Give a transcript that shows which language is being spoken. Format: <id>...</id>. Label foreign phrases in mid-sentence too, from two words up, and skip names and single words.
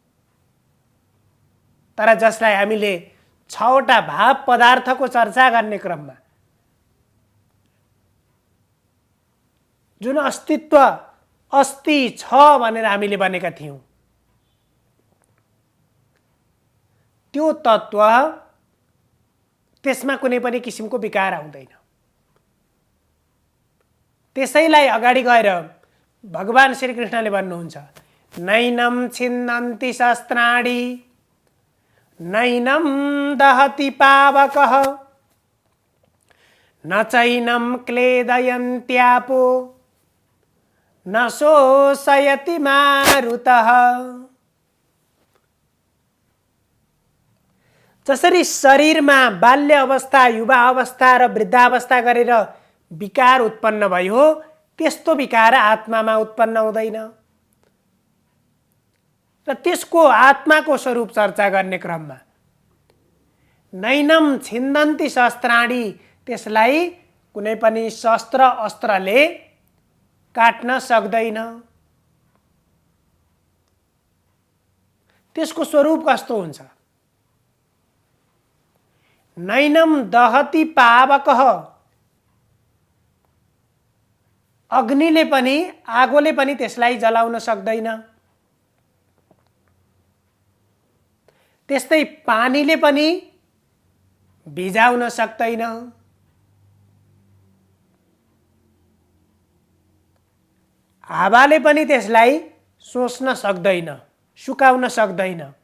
<ne>तर जसलाई हामीले 6वटा भाव पदार्थको चर्चा गर्ने क्रममा जुन अस्तित्व अस्ति छ भनेर हामीले भनेका थियौँ, त्यो तत्त्व त्यसमा कुनै पनि किसिमको विकार आउँदैन। त्यसैलाई अगाडि गएर भगवान श्रीकृष्णले भन्नुहुन्छ,</ne> <sa>नैनं छिन्दन्ति शस्त्राणि नैनं दहति पावकः न चैनं क्लेदयन्त्यापो न शोषयति मारुतः।</sa> <ne>जसरी शरीरमा बाल्य अवस्था, युवा अवस्था र वृद्धावस्था गरेर विकार उत्पन्न भयो, त्यस्तो विकार आत्मामा उत्पन्न हुँदैन। र त्यसको आत्माको स्वरूप चर्चा गर्ने क्रममा</ne> <sa>नैनं छिन्दन्ति शस्त्राणि,</sa> <ne>त्यसलाई कुनै पनि शस्त्र अस्त्रले काट्न सक्दैन। त्यसको स्वरूप कस्तो हुन्छ?</ne> <sa>नैनं दहति पावकः,</sa> <ne>अग्निले पनि, आगोले पनि त्यसलाई जलाउन सक्दैन। त्यस्तै पानीले पनि भिजाउन सक्दैन। हावाले पनि त्यसलाई सोच्न सक्दैन, सुकाउन सक्दैन।</ne>